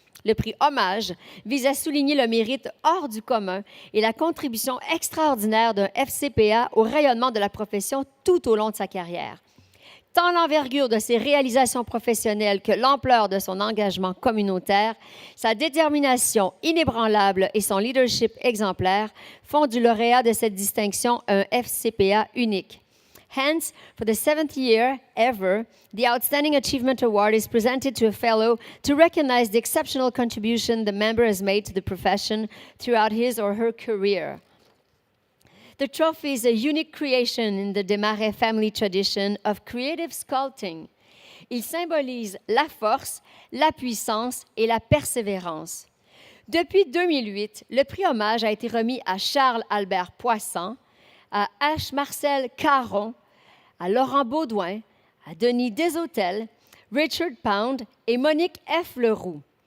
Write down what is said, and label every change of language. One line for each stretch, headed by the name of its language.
French: Le prix Hommage vise à souligner le mérite hors du commun et la contribution extraordinaire d'un FCPA au rayonnement de la profession tout au long de sa carrière. Tant l'envergure de ses réalisations professionnelles que l'ampleur de son engagement communautaire, sa détermination inébranlable et son leadership exemplaire font du lauréat de cette distinction un FCPA unique.
English: Hence, for the 7th year ever, the Outstanding Achievement Award is presented to a fellow to recognize the exceptional contribution the member has made to the profession throughout his or her career. The trophy is a unique creation in the Desmarais family tradition of creative sculpting.
French: Il symbolise la force, la puissance et la persévérance. Depuis 2008, le prix Hommage a été remis à Charles-Albert Poisson, à H. Marcel Caron, à Laurent Baudouin, à Denis Desautels, Richard Pound et Monique F. Leroux.